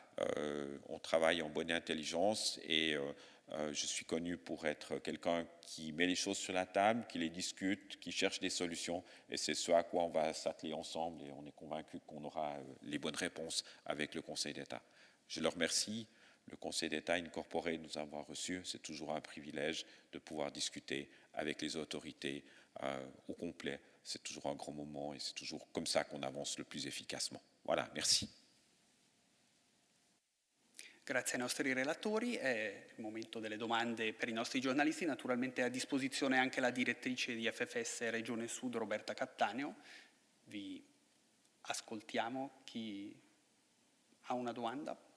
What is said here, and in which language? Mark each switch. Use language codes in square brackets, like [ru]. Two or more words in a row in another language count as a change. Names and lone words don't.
[fr] On travaille en bonne intelligence et je suis connu pour être quelqu'un qui met les choses sur la table, qui les discute, qui cherche des solutions et c'est ce à quoi on va s'atteler ensemble et on est convaincu qu'on aura les bonnes réponses avec le Conseil d'État. Je leur remercie, le Conseil d'État incorporé, de nous avoir reçus. C'est toujours un privilège de pouvoir discuter avec les autorités au complet. C'est toujours un grand moment et c'est toujours comme ça qu'on avance le plus efficacement. Voilà, merci. [it] Grazie ai nostri relatori. È il momento delle domande per i nostri giornalisti. Naturalmente è a disposizione anche la direttrice di FFS Regione Sud, Roberta Cattaneo. Vi ascoltiamo. Chi ha una domanda?